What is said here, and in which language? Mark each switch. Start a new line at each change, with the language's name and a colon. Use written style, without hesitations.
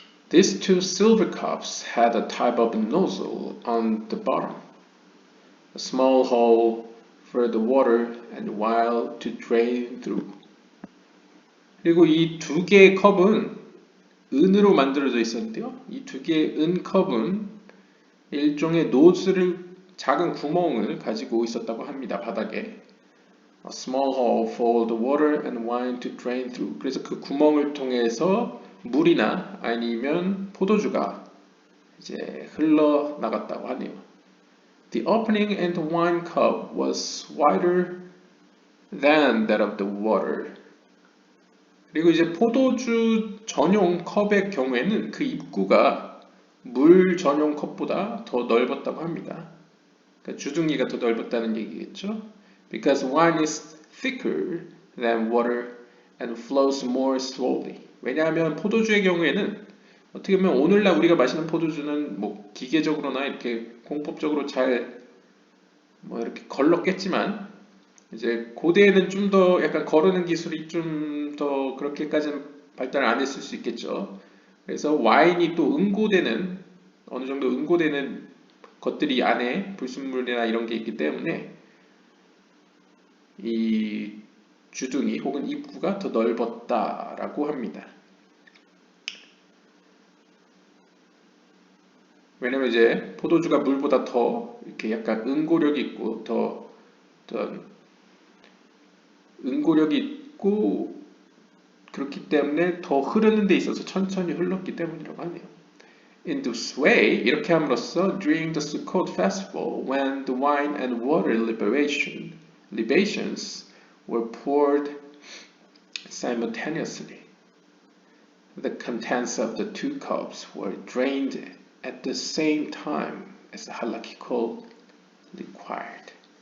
English: These two silver cups had a type of nozzle on the bottom, a small hole for the water and wire to drain through.
Korean: 그리고 이 두 개의 컵은 은으로 만들어져 있었는데요. 이 두 개의 은 컵은 일종의 노즐을 작은 구멍을 가지고 있었다고 합니다. 바닥에.
English: A small hole for the water and wine to drain through.
Korean: 그래서 그 구멍을 통해서 물이나 아니면 포도주가 이제 흘러 나갔다고 하네요.
English: The opening in the wine cup was wider than that of the water.
Korean: 그리고 이제 포도주 전용 컵의 경우에는 그 입구가 물 전용 컵보다 더 넓었다고 합니다. 그러니까 주둥이가 더 넓었다는 얘기겠죠.
English: Because wine is thicker than water and flows more slowly.
Korean: 왜냐하면 포도주의 경우에는 어떻게 보면 오늘날 우리가 마시는 포도주는 뭐 기계적으로나 이렇게 공법적으로 잘 뭐 이렇게 걸렀겠지만 이제 고대에는 좀 더 약간 거르는 기술이 좀 더 그렇게까지는 발달 안 했을 수 있겠죠. 그래서 와인이 또 응고되는 어느 정도 응고되는 것들이 안에 불순물이나 이런 게 있기 때문에 이 주둥이 혹은 입구가 더 넓었다라고 합니다. 왜냐면 이제 포도주가 물보다 더 이렇게 약간 응고력이 있고 더 어떤 응고력이 있고 그렇기 때문에 더 흐르는 데 있어서 천천히 흘렀기 때문이라고 하네요.
English: In this way,
Korean: 이렇게 함으로써
English: during the Sukkot festival, when the wine and water libations were poured simultaneously, the contents of the two cups were drained at the same time as halakhical required.